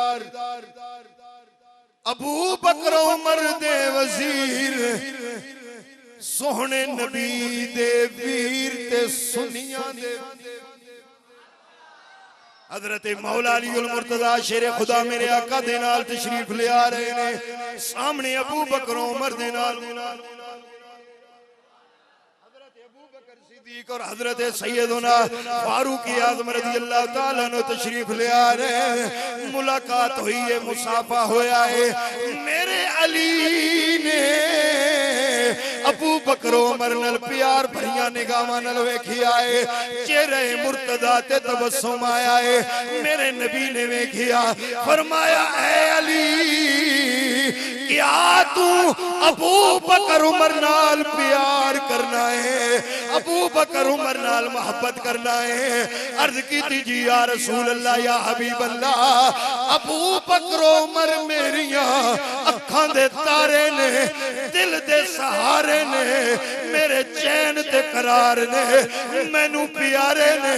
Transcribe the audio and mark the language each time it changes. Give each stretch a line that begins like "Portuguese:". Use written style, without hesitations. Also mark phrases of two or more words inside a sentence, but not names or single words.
Punjabi: ਅਬੂ ਬਕਰ ਉਮਰ ਦੇ ਵਜ਼ੀਰ ਸੋਹਣੇ ਨਬੀ ਦੇ ਵੀਰ ਤੇ ਸੁਣਿਆ ਦੇ ਹਜ਼ਰਤ ਮੌਲਾ ਅਲੀ ਮੁਰਤਜ਼ਾ ਸ਼ੇਰ ਖ਼ੁਦਾ ਮੇਰੇ ਆਕਾ ਦੇ ਨਾਲ ਤਸ਼ਰੀਫ਼ ਲੈ ਆ ਰਹੇ ਨੇ ਸਾਹਮਣੇ ਅਬੂ ਬਕਰ ਉਮਰ ਦੇ ਨਾਲ ਹਜ਼ਰਤ ਅਬੂ ਬਕਰ ਸਿੱਦੀਕ਼ ਔਰ ਹਜ਼ਰਤ ਸੱਯਦਨਾ ਫ਼ਾਰੂਕ਼ ਆਜ਼ਮ
Arabic: رضي الله تعالى
Punjabi: ਨੇ ਤਸ਼ਰੀਫ਼ ਲੈ ਆ ਰਹੇ ਹੈਂ। ਮੁਲਾਕਾਤ ਹੋਈ ਹੈ, ਮੁਸਾਫ਼ਾ ਹੋਇਆ ਹੈ। ਮੇਰੇ ਅਲੀ ਨੇ ਅਬੂ ਬਕਰ ਉਮਰ ਨਾਲ ਪਿਆਰ ਭਰਿਆ ਨਿਗਾਹਾਂ ਨਾਲ ਵੇਖਿਆ ਹੈ, ਚਿਹਰੇ ਮੁਰਤਜ਼ਾ ਤੇ ਤਬੱਸੁਮ ਆਇਆ ਹੈ। ਮੇਰੇ ਨਬੀ ਨੇ ਵੇਖਿਆ, ਫ਼ਰਮਾਇਆ ਐ ਅਲੀ ਕਿਆ ਤੂ ਅਬੂ ਬਕਰ ਉਮਰ ਨਾਲ ਪਿਆਰ ਕਰਨਾ ਹੈ, ਅਬੂ ਬਕਰ ਉਮਰ ਨਾਲ ਮੁਹੱਬਤ ਕਰਨਾ ਹੈ? ਅਰਜ਼ ਕੀ ਜੀ
Arabic: يا رسول الله يا حبيب الله,
Punjabi: ਅਬੂ ਬਕਰ ਉਮਰ ਮੇਰੀਆਂ ਅੱਖਾਂ ਦੇ ਤਾਰੇ ਨੇ, ਦਿਲ ਦੇ ਸਹਾਰੇ ਨੇ, ਮੇਰੇ ਚੈਨ ਤੇ ਕਰਾਰ ਨੇ, ਮੈਨੂੰ ਪਿਆਰੇ ਨੇ।